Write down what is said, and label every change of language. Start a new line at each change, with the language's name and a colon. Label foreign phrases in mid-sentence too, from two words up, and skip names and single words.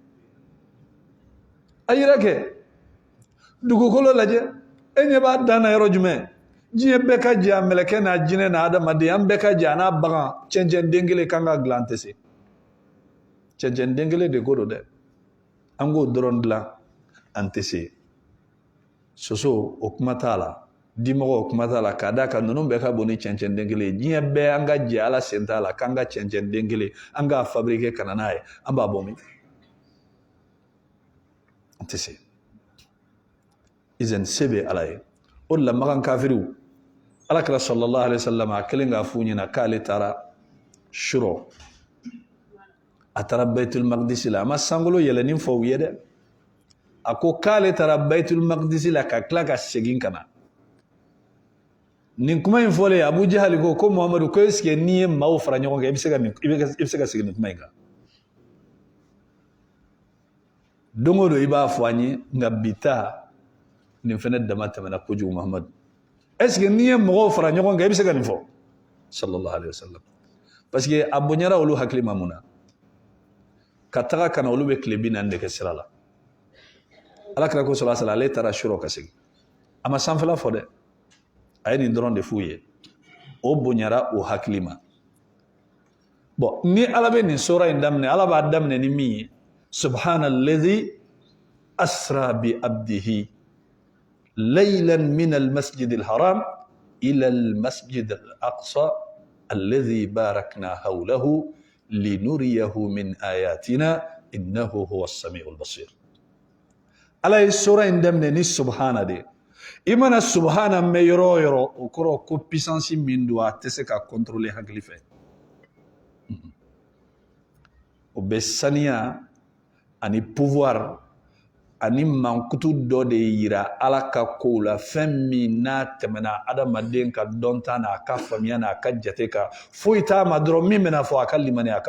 Bambara: a yira kɛ dugukolo lajɛ e ɲɛ b'a dan na yɔrɔ jumɛn diɲɛ bɛɛ ka jɛ a mɛlɛkɛ n'a jinɛ n'a adamaden an bɛɛ ka jɛ a n'a bagan cɛncɛn den kelen kan ka dilan an tɛ se cɛncɛn den kelen de ko don dɛ an k'o dɔrɔn dilan an tɛ se soso o kuma t'a la dimɔgɔ o kuma t'a la k'a d'a kan ninnu bɛɛ ka bon ni cɛncɛn den kelen ye diɲɛ bɛɛ an ka jɛ ala sen t'a la k'an ka cɛncɛn den kelen an k'a fabriquer ka na n'a ye an b'a bɔ min an tɛ se izan se bɛ ala ye o de la magan kafiriw alakira
Arabic: صلى الله عليه وسلم
Bambara: a kelen k'a f'u ɲɛna k'ale taara shuro a taara baitul maqdis la a ma sankolo yɛlɛnin fɔ u ye dɛ a ko k'ale taara baitul maqdis la ka tila ka segin ka na nin kuma in fɔlen Abu Jahali ko Muhamadu ko
French: est-ce que
Bambara: n'i ye maaw fara ɲɔgɔn kan i bɛ se ka segin nin kuma in kan don o don i b'a fɔ an ye nka bi ta nin fɛnɛ dama tɛmɛna kojugu Muhamadu
French: est-ce que
Bambara: n'i ye mɔgɔw fara ɲɔgɔn kan i bɛ se ka nin fɔ
Arabic: صلى الله عليه وسلم
French: parce que
Bambara: a bonyara olu hakili ma mun na ka taga kana olu bɛ tile 40 de kɛ sira la alakira ko
Arabic: صلى الله عليه وسلم
Bambara: ale taara shuro ka segin a ma sanfɛla fɔ dɛ a ye nin dɔrɔn de f'u ye o bonyara o hakili ma bon ni ala bɛ nin sura in daminɛ ala b'a daminɛ ni min ye
Arabic: سبحان الذي أسرى بعبده ليلا من المسجد الحرام إلى المسجد الأقصى الذي باركنا حوله لنريه من آياتنا إنه هو السميع البصير
Bambara: ala ye sura in daminɛ ni subhana de i mana subhana mɛn yɔrɔ o yɔrɔ o kɔrɔ ko puissance min don a tɛ se ka contrôler hakili fɛ o bɛ saniya ani pouvoir ani mankutu dɔ de yira ala ka kow la fɛn min n'a tɛmɛna adamaden ka dɔnta n'a ka faamuya n'a ka jate kan foyi t'a ma dɔrɔn min bɛna fɔ a ka limani a ka